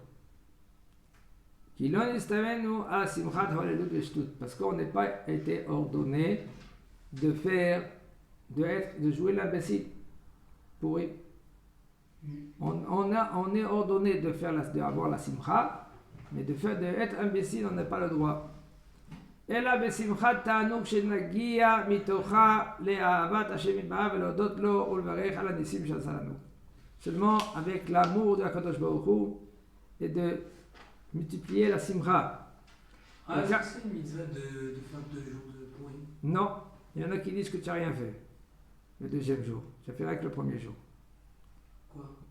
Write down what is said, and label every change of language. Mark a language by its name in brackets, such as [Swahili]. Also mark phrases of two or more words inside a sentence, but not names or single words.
[French] Parce qu'on n'est pas été ordonné de jouer l'imbécile. On est ordonné d'avoir la simcha, mais d'être imbécile, on n'a pas le droit. [Hebrew] אלא בשמחת תענוג שנגיע מתוכה לאהבת השם יתברך ולהודות לו ולברך על הניסים שעשה לנו. [French] Seulement avec l'amour de [Hebrew] הקדוש ברוך הוא [French] et de multiplier la simcha. Ah, est-ce que c'est une mitzvah de faire 2 jours de Purim? Non, il y en a qui disent que tu n'as rien fait le deuxième jour. Tu as fait avec le premier jour. Quoi?